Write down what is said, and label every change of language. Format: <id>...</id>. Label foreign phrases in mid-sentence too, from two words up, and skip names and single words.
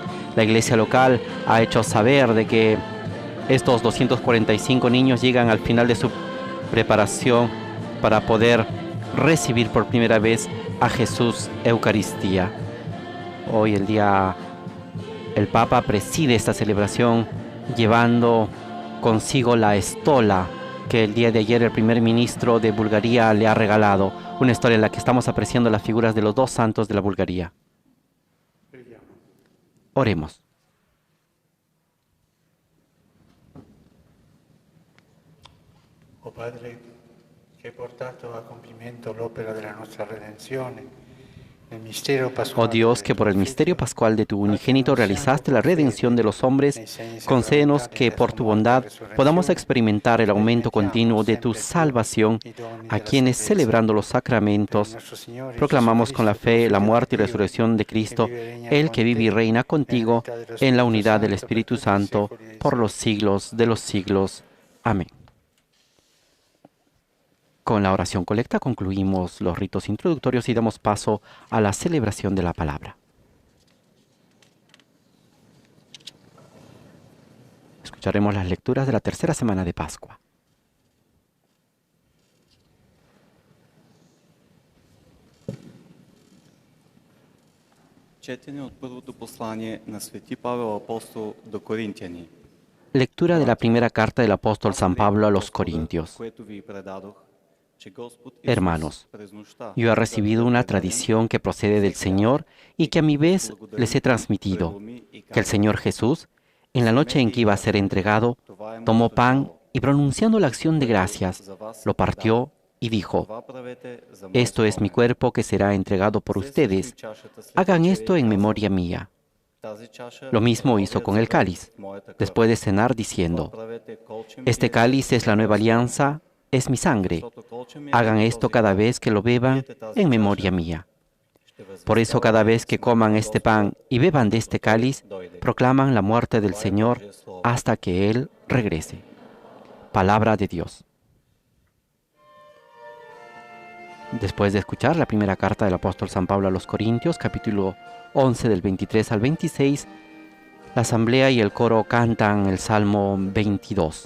<es>La iglesia local ha hecho saber de que estos 245 niños llegan al final de su preparación para poder recibir por primera vez a Jesús Eucaristía. Hoy el Papa preside esta celebración llevando consigo la estola que el día de ayer el primer ministro de Bulgaria le ha regalado. Una historia en la que estamos apreciando las figuras de los dos santos de la Bulgaria.</es> <it>Preghiamo.</it> <es>Oremos.</es> <it>Oh Padre, che hai portato a compimento l'opera della nostra redenzione, nel mistero</it> <es>Oh</es> <it>pasquale</it> <es>Dios,</es> <it>del</it> <es>que por el</es> <it>tuo</it> <es>misterio</es> <it>Figlio,</it> <es>pascual de tu unigénito realizaste la redención de los hombres, concédenos que por tu bondad podamos experimentar el aumento continuo de tu salvación a quienes, celebrando los sacramentos, proclamamos con la fe la muerte y resurrección de Cristo, el que vive y reina contigo en la unidad del Espíritu Santo por los siglos de los siglos. Amén. Con la oración colecta concluimos los ritos introductorios y damos paso a la celebración de la palabra. Escucharemos las lecturas de la tercera semana de Pascua.</es> <bg>Четене от първото послание на Свети Павел Апостол до Коринтияни.</bg> <es>Lectura de la primera carta del apóstol San Pablo a los Corintios.</es> <bg>Което ви предадох, че Господ</bg> <es>Hermanos,</es> <bg>Исус през нощта</bg> <es>yo he recibido una tradición que procede del Señor y que a mi vez les he transmitido, que el Señor Jesús, en la noche en que iba a ser entregado, tomó pan y pronunciando la acción de gracias, lo partió y dijo:</es> <bg>това правете за мой</bg> <es>esto es mi</es> <bg>спомен.</bg> <es>cuerpo que será entregado por ustedes. Hagan esto en memoria mía.</es> <bg>Тази чаша</bg> <es>Lo mismo</es> <bg>е</bg> <es>hizo</es> <bg>новият</bg> <es>con el</es> <bg>завет,</bg> <es>cáliz,</es> <bg>моята кръв.</bg> <es>después de cenar, diciendo:</es> <bg>Това правете колче ми</bg> <es>este</es> <bg>пиете,</bg> <es>cáliz es la nueva alianza, es mi sangre.</es> <bg>защото колче ми</bg> <es>Hagan</es> <bg>е</bg> <es>esto</es> <bg>този</bg> <es>cada</es> <bg>хляб.</bg> <es>vez que lo beban</es> <bg>Пиете тази</bg> <es>en</es> <bg>чаша,</bg> <es>memoria mía.</es> <bg>ще</bg> <es>Por eso cada vez que coman este pan y beban de este cáliz, proclaman la muerte del Señor hasta que Él regrese. Palabra de Dios. Después de escuchar la primera carta del apóstol San Pablo a los Corintios, capítulo 11 del 23 al 26, la asamblea y el coro cantan el Salmo 22.</es>